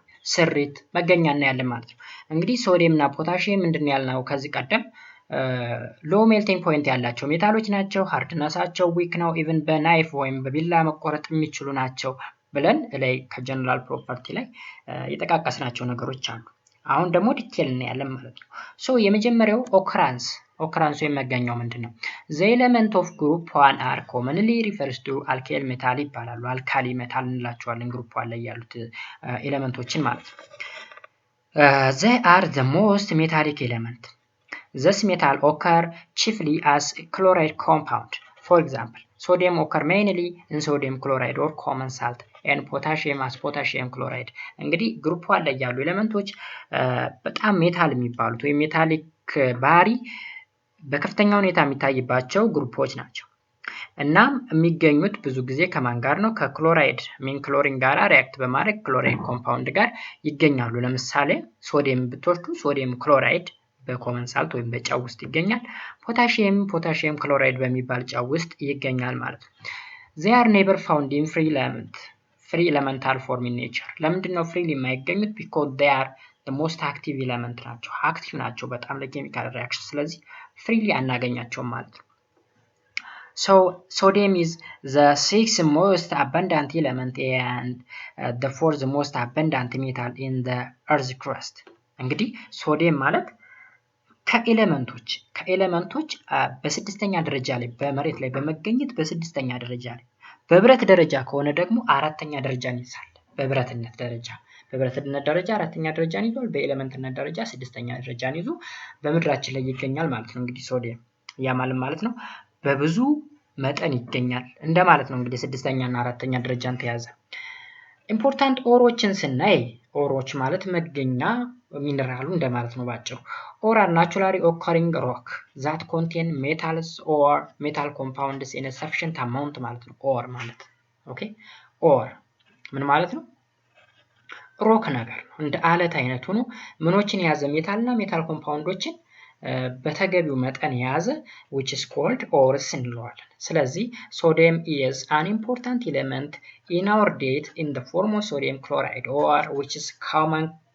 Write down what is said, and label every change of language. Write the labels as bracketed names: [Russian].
[Amharic] ስሪት መገኛ እናያለን ማለት ነው። እንግዲህ ሶዲየም እና ፖታሺየም ምንድነው ያልነው ከዚህ ቀደም ሎ ሜልቲንግ ፖይንት ያላቸው ሜታሎች ናቸው። ሃርድነሳቸው ዊክ ነው። ኢቭን በናይፍ ወይም በቢላ መቆረጥ የሚችሉ ናቸው ብለን ላይ ከጀነራል ፕሮፐርቲ ላይ የጠቃቀስናቸው ነገሮች አሉ። አሁን ደግሞ ዲቴል እናያለን ማለት ነው። ሶ የመጀመሪያው ኦከራንስ ወይም መገኛው ምንድነው? [English] the element of group 1 are commonly refers to alkyl metal [Amharic] ይባላሉ። አልካሊ ሜታል እንላቸዋለን ግሩፕ 1 ላይ ያሉት ኤሌመንቶችን ማለት ነው። [English] they are the most metallic element. This metal occur chiefly as a chloride compound. For example, sodium occur mainly in sodium chloride or common salt and potassium as potassium chloride. [Amharic] እንግዲህ ግሩፕ 1 ላይ ያሉ ኤሌመንቶች በጣም ሜታል የሚባሉት ወይ ሜታሊክ ባህሪ በከፍተኛ ሁኔታ የሚታይባቸው ግሩፖች ናቸው። እናም የሚገኙት ብዙ ጊዜ ከማን ጋር ነው? ከክሎራይድ ሚን ክሎሪን ጋር ሪአክት በማድረግ ክሎራይድ ኮምፓውንድ ጋር ይገኛሉ። ለምሳሌ ሶዲየም ብትወስዱ ሶዲየም ክሎራይድ በኮመን ሳልት ወይም በጨው ውስጥ ይገኛል። ፖታሺየም ክሎራይድ በሚባል ጨው ውስጥ ይገኛል ማለት ነው። [English] they are never found in free elemental form in nature. [Amharic] ለምንድን ነው ፍሪሊ የማይገኙት? [English] because they are the most active element [Amharic] ናቸው። አክቲቭ ናቸው በጣም ለኬሚካል ሪአክሽን። ስለዚህ ፍሪሊ አናገኛቸውም ማለት ነው። [English] so sodium is the 6th most abundant element and the 4th most abundant metal in the earth crust. [Amharic] እንግዲህ ሶዲየም ማለት ከኤሌመንቶች በስድስተኛ ደረጃ ላይ በመሬት ላይ በመገኘት በስድስተኛ ደረጃ ላይ በብረት ደረጃ ከሆነ ደግሞ አራተኛ ደረጃን ይይዛል። በብረትነት ደረጃ አራተኛ ደረጃን ይዟል። በኤሌመንትነት ደረጃ ስድስተኛ ደረጃን ይዞ በምድራችን ላይ ይገኛል ማለት ነው። እንግዲህ ሶዲየም ያ ማለት ነው በብዙ መጠን ይገኛል እንደማለት ነው። እንግዲህ ስድስተኛ እና አራተኛ ደረጃን ተያዘ። ኢምፖርታንት ኦሮችን ስናይ ኦሮች ማለት መገኛ ሚነራሉ እንደማለት ነው ባጭሩ። ኦር [English] are naturally occurring rock that contain metals or metal compounds in a sufficient amount [Amharic] ማለት ነው። ኦር ማለት ኦኬ ኦር ምን ማለት ነው? ሮክ ነገር ነው። እንደ አለት አይነት ሆኖ ምኖችን የያዘ ሜታልና ሜታል ኮምፓውንዶችን በተገቢው መጠን የያዘ [English] which is called ores [Amharic] እንለዋለን። ስለዚህ [English] sodium is an important element in our diet in the form of sodium chloride or which is common